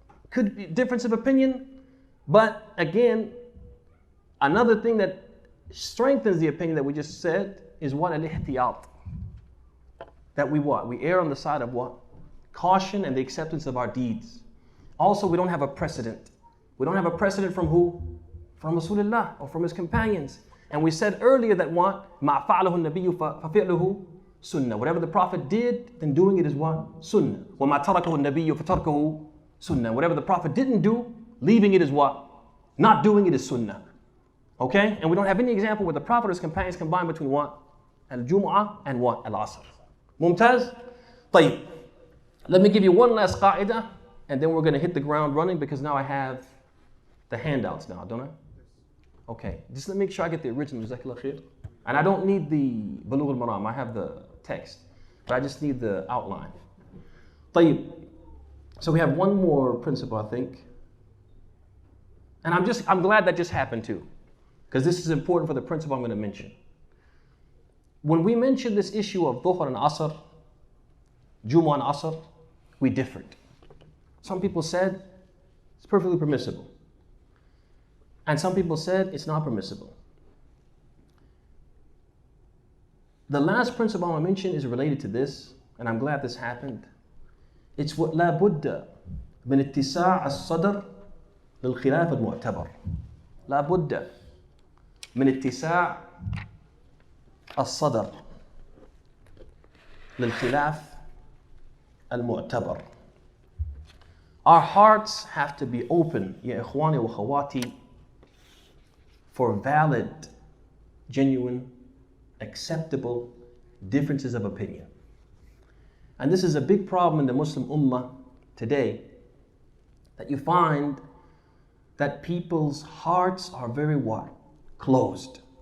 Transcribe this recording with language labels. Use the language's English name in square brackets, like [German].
[English] Could be difference of opinion. But again, another thing that strengthens the opinion that we just said is what? Al-ihtiyat. That we what? We err on the side of what? Caution and the acceptance of our deeds. Also, we don't have a precedent. We don't have a precedent from who? From Rasulullah or from his companions. And we said earlier that what? [Arabic] مَا فَعْلَهُ النَّبِيُّ فَفِعْلُهُ [English] sunnah. Whatever the Prophet did, then doing it is what? Sunnah. [Arabic] وَمَا تَرَكَهُ النَّبِيُّ فَتَرْكَهُ [English] sunnah. Whatever the Prophet didn't do, leaving it is what? Not doing it is sunnah. Okay? And we don't have any example where the Prophet or his companions combined between what? Al-Jumu'ah and what? Al-Asr. Mumtaz? [Arabic] طيب. [English] Let me give you one last qa'idah, and then we're going to hit the ground running because now I have the handouts now, don't I? Okay. Just let me make sure I get the original. Jazakallah khair. And I don't need the Bulugh al-Maram. I have the text. But I just need the outline. [Arabic] طيب. [English] So we have one more principle, I think. And I'm glad that just happened too. Because this is important for the principle I'm going to mention. When we mentioned this issue of Dhuhr and Asr, Jumu'ah and Asr, we differed. Some people said it's perfectly permissible. And some people said it's not permissible. The last principle I want to mention is related to this, and I'm glad this happened. It's what [Arabic] لا بد من اتساع الصدر للخلاف المعتبر. لا بد من اتساع الصدر للخلاف المعتبر. [English] Our hearts have to be open, [Arabic] يا إخواني وأخواتي, [English] for valid, genuine, acceptable differences of opinion. And this is a big problem in the Muslim Ummah today, that you find that people's hearts are very what? Closed.